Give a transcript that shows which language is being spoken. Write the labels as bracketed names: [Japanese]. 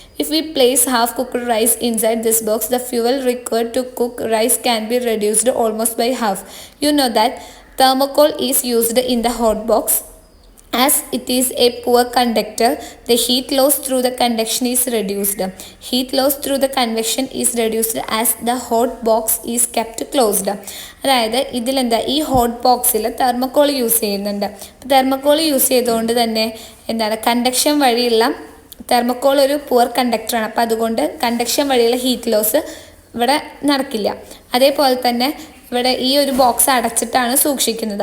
[English] If we place half cooked rice inside this box the fuel required to cook rice can be reduced almost by half. You know that thermocol is used in the hot box. As it is a poor conductor, the heat loss through the conduction is reduced. Heat loss through the convection is reduced as the hot box is kept closed. [Malayalam] അതായത് ഇതിലെന്താ ഈ hot ബോക്സിൽ thermocol use ചെയ്യുന്നുണ്ട്. Thermocol use ചെയ്തുകൊണ്ട് തന്നെ എന്താണ് conduction വഴിയുള്ള thermocol ഒരു പുവർ കണ്ടക്ടറാണ്. അപ്പോൾ അതുകൊണ്ട് കണ്ടക്ഷൻ വഴിയുള്ള ഹീറ്റ് ലോസ് ഇവിടെ നടക്കില്ല. അതേപോലെ തന്നെ ഇവിടെ ഈ ഒരു ബോക്സ് അടച്ചിട്ടാണ് സൂക്ഷിക്കുന്നത്.